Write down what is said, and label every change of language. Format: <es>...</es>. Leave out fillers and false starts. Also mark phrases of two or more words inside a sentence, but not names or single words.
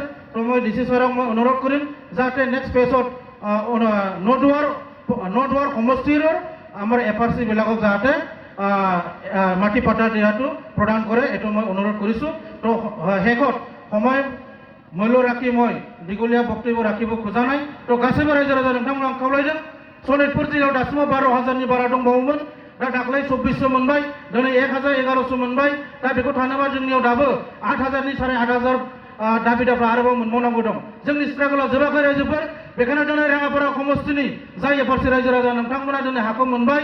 <as>তো মই DC ছাৰক মই অনুৰোধ কৰিম যাতে নেক্সট ফেজত নদুৱাৰ সমষ্টিৰ আমাৰ FRC বিলাকক যাতে মাটি পাট্টা দিয়াটো প্ৰদান কৰে, এইটো মই অনুৰোধ কৰিছোঁ। তো শেষত সময় মূল্য ৰাখি মই দীঘলীয়া বক্তব্য ৰাখিব খোজা নাই।</as> <brx>তো গাसैबो रायजो राजा नोंथांमोन आं खावलायदों। सनितपुर जिल्लायाव दासिमाव 12,000नि बारा दंबावोमोन। दा दाख्लै 2400 मोनबाय, दिनै 1,011 मोनबाय। दा बेखौ थानोबा जोंनियाव दाबो 8,000नि 8,500 दाबिदारफ्रा आरोबाव मोनबावनांगौ दं। जोंनि स्ट्रागला जोबाखै रायजोफोर। बेखायनो दिनै राङापारा समष्टिनि जाय FRC रायजो राजा नोंथांमोना दिनै हाखौ मोनबाय।</brx>